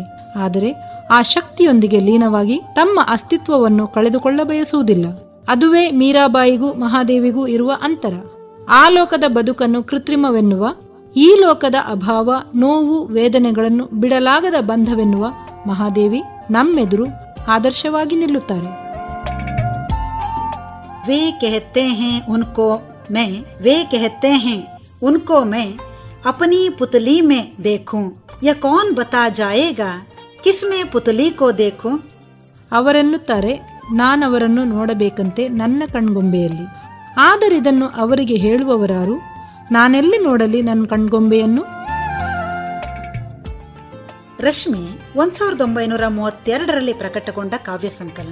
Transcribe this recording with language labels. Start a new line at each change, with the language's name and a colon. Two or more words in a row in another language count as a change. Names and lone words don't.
Kannada: ಆದರೆ ಆ ಶಕ್ತಿಯೊಂದಿಗೆ ಲೀನವಾಗಿ ತಮ್ಮ ಅಸ್ತಿತ್ವವನ್ನು ಕಳೆದುಕೊಳ್ಳ ಬಯಸುವುದಿಲ್ಲ. ಅದುವೇ ಮೀರಾಬಾಯಿಗೂ ಮಹಾದೇವಿಗೂ ಇರುವ ಅಂತರ. ಆ ಲೋಕದ ಬದುಕನ್ನು ಕೃತ್ರಿಮವೆನ್ನುವ, ಈ ಲೋಕದ ಅಭಾವ, ನೋವು, ವೇದನೆಗಳನ್ನು ಬಿಡಲಾಗದ ಬಂಧವೆನ್ನುವ ಮಹಾದೇವಿ ನಮ್ಮೆದುರು ಆದರ್ಶವಾಗಿ ನಿಲ್ಲುತ್ತಾರೆ.
Hindi: वे कहते हैं उनको मैं, वे कहते हैं उनको मैं अपनी पुतली में देखूं, यह कौन बता जाएगा किसमें पुतली को देखूं.
Kannada: ಅವರೆನ್ನುತ್ತಾರೆ, ನಾನವರನ್ನು ನೋಡಬೇಕಂತೆ ನನ್ನ ಕಣ್ಗೊಂಬೆಯಲ್ಲಿ. ಆದರಿದನ್ನು ಅವರಿಗೆ ಹೇಳುವವರಾರು? ನಾನೆಲ್ಲಿ ನೋಡಲಿ ನನ್ನ ಕಣ್ಗೊಂಬೆಯನ್ನು? ರಶ್ಮಿ 1932ರಲ್ಲಿ ಪ್ರಕಟಗೊಂಡ ಕಾವ್ಯ ಸಂಕಲನ.